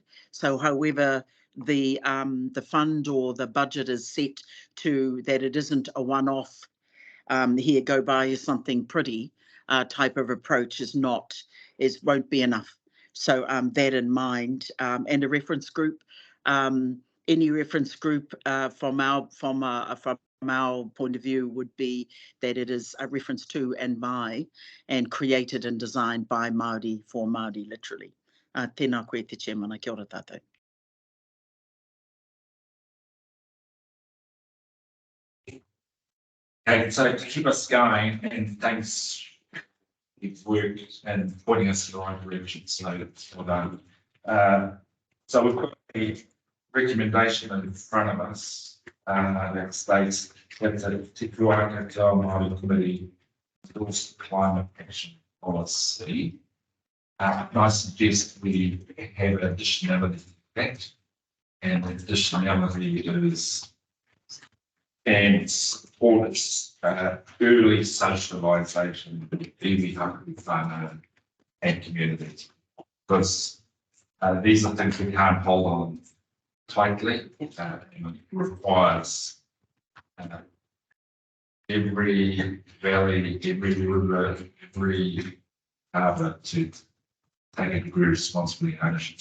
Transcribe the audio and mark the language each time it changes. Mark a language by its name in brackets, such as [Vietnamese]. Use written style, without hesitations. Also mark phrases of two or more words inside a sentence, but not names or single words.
[English] So however the fund or the budget is set to that, it isn't a one-off, here, go buy something pretty type of approach won't be enough. So that in mind, and a reference group, any reference group from our point of view would be that it is a reference to and by, and created and designed by Māori for Māori, literally. [Māori] Tēnā koe te chairman, kia ora tātou. [English] Okay, so to keep us going, and thanks, you've worked and pointing us in the right direction, so well done. So we've got a recommendation in front of us that states that the Te Kuaka Te Ao Māori Committee endorse the climate action policy. I suggest we have additionality to that, and additionality is and supports early socialisation with [Māori] iwi haku whānau [English] and communities, because these are things we can't hold on tightly. It requires every valley, every river, every harbour to take a degree of responsibility and ownership.